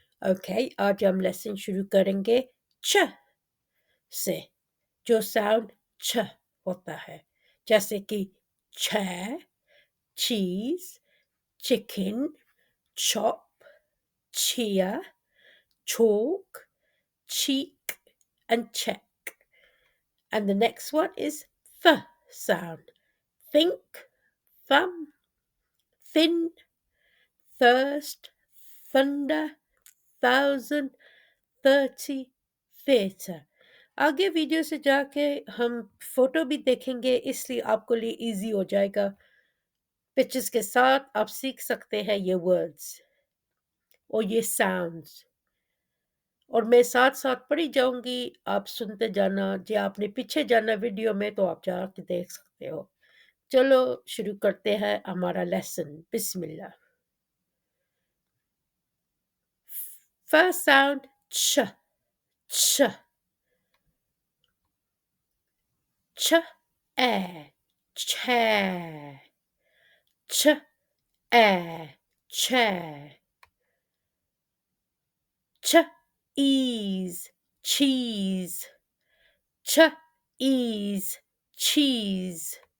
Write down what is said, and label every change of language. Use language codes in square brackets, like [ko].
[hi] Okay, आज हम lesson शुरू करेंगे छ से, जो साउंड छ होता है, जैसे कि छ, चीज, chicken, [en] chop, chia, chalk, cheek, and check. And the next one is th sound. Think, thumb, thin, thirst, thunder, thousand, 30, theatre. [hi] आगे वीडियो से जाके हम फोटो भी देखेंगे, इसलिए आपको लिए इजी हो जाएगा। पिक्चर्स के साथ आप सीख सकते हैं ये वर्ड्स और ये साउंड्स, और मैं साथ साथ पढ़ी जाऊंगी, आप सुनते जाना। जे आपने पीछे जाना वीडियो में तो आप जाके देख सकते हो। चलो शुरू करते हैं हमारा लेसन। बिस्मिल्लाह। [en] first sound ch, ch, ch, air, chair, ch, air, chair, ch, ease, cheese, ch, ease, cheese,